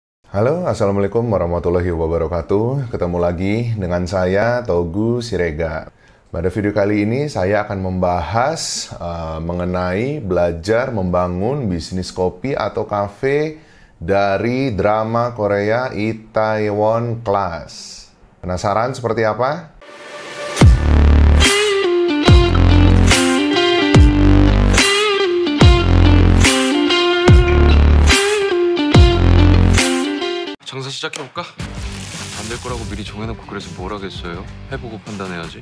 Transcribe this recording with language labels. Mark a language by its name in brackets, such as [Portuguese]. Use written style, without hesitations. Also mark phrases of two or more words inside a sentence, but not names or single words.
[Indonesian] Halo, [Arabic] السلام عليكم ورحمة الله وبركاته. [Indonesian] Ketemu lagi dengan saya, Togu Sirega. Pada video kali ini, saya akan membahas mengenai belajar membangun bisnis kopi atau kafe dari drama Korea Itaewon Class. Penasaran seperti apa? [Korean] 장사 시작해볼까? 안 될 거라고 미리 정해놓고 그래서 뭘 하겠어요? 해보고 판단해야지.